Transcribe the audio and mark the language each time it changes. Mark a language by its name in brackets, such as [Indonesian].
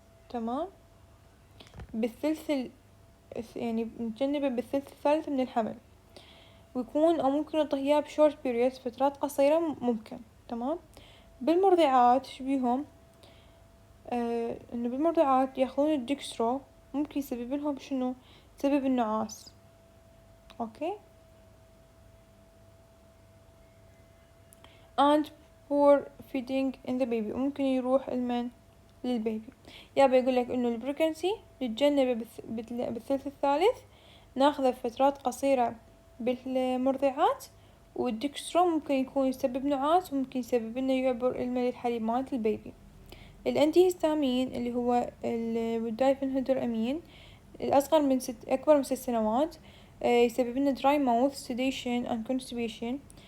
[Arabic] تمام، بالثلث يعني نتجنبه بالثلث الثالث من الحمل، ويكون أو ممكن نعطيه إياه بشورت بيريود، فترات قصيرة ممكن. تمام. بالمرضعات شبيهم إنه بالمرضعات ياخذون الدكسترو، ممكن يسبب لهم شنو؟ يسبب النعاس. أوكي. [English] and poor feeding in the baby، [Arabic] ممكن يروح المن للبيبي. يابا يقولك إنه البريكنسي نتجنبه بالثلث الثالث، ناخذه فترات قصيرة بالمرضعات، والدكسترو ممكن يكون يسبب نعاس، وممكن يسبب إنه يعبر المن للحليب مالت البيبي. الأنتي هيستامين اللي هو الدايفنهيدرامين الأصغر من أكبر من 6 سنوات، يسبب لنا [English] dry mouth, sedation and constipation.